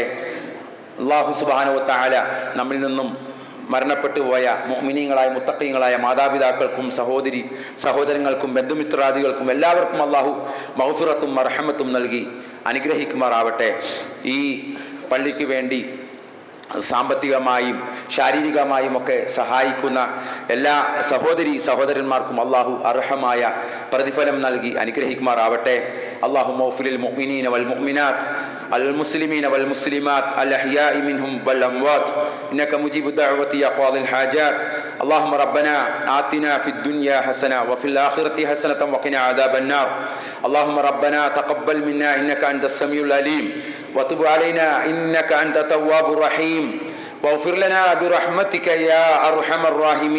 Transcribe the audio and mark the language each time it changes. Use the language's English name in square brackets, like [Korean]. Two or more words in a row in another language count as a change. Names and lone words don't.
[Arabic] الله سبحانه وتعالى [Malayalam] നമ്മിൽ നിന്നും മരണപ്പെട്ടു പോയ മുഅ്മിനീങ്ങളായ മുത്തഖീങ്ങളായ മാതാപിതാക്കൾക്കും സഹോദരങ്ങൾക്കും ബന്ധുമിത്രാദികൾക്കും എല്ലാവർക്കും അള്ളാഹു മഗ്ഫിറത്തും മർഹമത്തും നൽകി അനുഗ്രഹിക്കുമാറാവട്ടെ. ഈ പള്ളിക്ക് വേണ്ടി സാമ്പത്തികമായും ശാരീരികമായും ഒക്കെ സഹായിക്കുന്ന എല്ലാ സഹോദരന്മാർക്കും അള്ളാഹു അർഹമായ പ്രതിഫലം നൽകി അനുഗ്രഹിക്കുമാറാവട്ടെ. [Arabic] اللهم اغفر للمؤمنين والمؤمنات المسلمين والمسلمات الأحياء منهم والأموات إنك مجيب الدعوة يا قاضي الحاجات. اللهم ربنا آتنا في الدنيا حسنة وفي الآخرة حسنة وقنا عذاب النار. اللهم ربنا تقبل منا إنك أنت السميع العليم وتب علينا إنك أنت التواب الرحيم واغفر لنا برحمتك يا أرحم الراحمين.